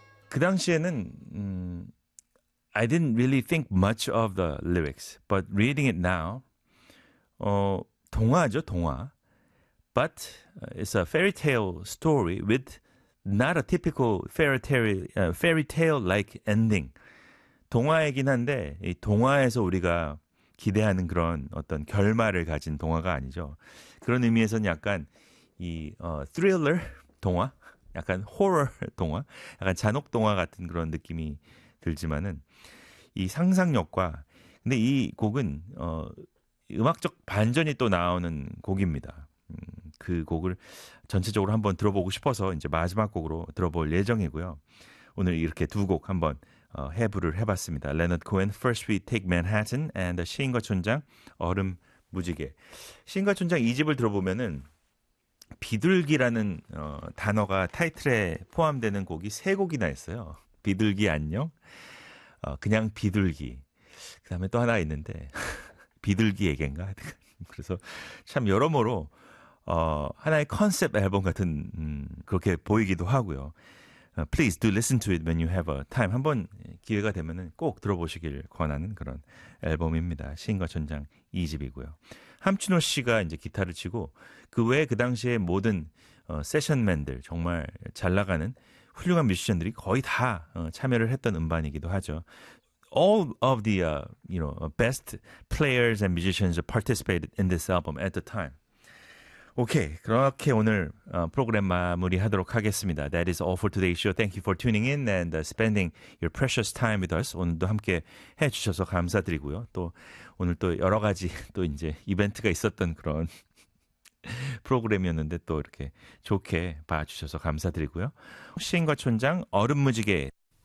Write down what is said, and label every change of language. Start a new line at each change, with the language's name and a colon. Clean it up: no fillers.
Korean: 그 당시에는
English: I didn't really think much of the lyrics. But reading it now,
Korean: 동화죠, 동화.
English: But it's a fairy tale story with Not a typical fairy tale-like ending.
Korean: 동화이긴 한데 이 동화에서 우리가 기대하는 그런 어떤 결말을 가진 동화가 아니죠. 그런 의미에서는 약간 이 thriller 동화, 약간 horror 동화, 약간 잔혹 동화 같은 그런 느낌이 들지만은 이 상상력과 근데 이 곡은 음악적 반전이 또 나오는 곡입니다. 그 곡을 전체적으로 한번 들어보고 싶어서 이제 마지막 곡으로 들어볼 예정이고요. 오늘 이렇게 두 곡 한번 해부를 해봤습니다. Leonard Cohen, First We Take Manhattan and 시인과 촌장, 얼음 무지개. 시인과 촌장 이 집을 들어보면은 비둘기라는 단어가 타이틀에 포함되는 곡이 세 곡이나 있어요. 비둘기 안녕, 그냥 비둘기. 그 다음에 또 하나 있는데 비둘기 얘기인가? 그래서 참 여러모로 하나의 컨셉 앨범 같은 그렇게 보이기도 하고요.
English: Please do listen to it when you have a time.
Korean: 한번 기회가 되면은 꼭 들어보시길 권하는 그런 앨범입니다. 시인과 촌장 2집이고요. 함춘호 씨가 이제 기타를 치고 그 외에 그 당시에 모든 세션맨들 정말 잘 나가는 훌륭한 뮤지션들이 거의 다 참여를 했던 음반이기도 하죠.
English: All of the best players and musicians participated in this album at the time.
Korean: 오케이. 그렇게 오늘 프로그램 마무리하도록 하겠습니다.
English: That is all for today's show. Thank you for tuning in and spending your precious time with us.
Korean: 오늘도 함께 해주셔서 감사드리고요. 또 오늘 또 여러 가지 또 이제 이벤트가 있었던 그런 프로그램이었는데 또 이렇게 좋게 봐주셔서 감사드리고요. 시인과 촌장 얼음무지개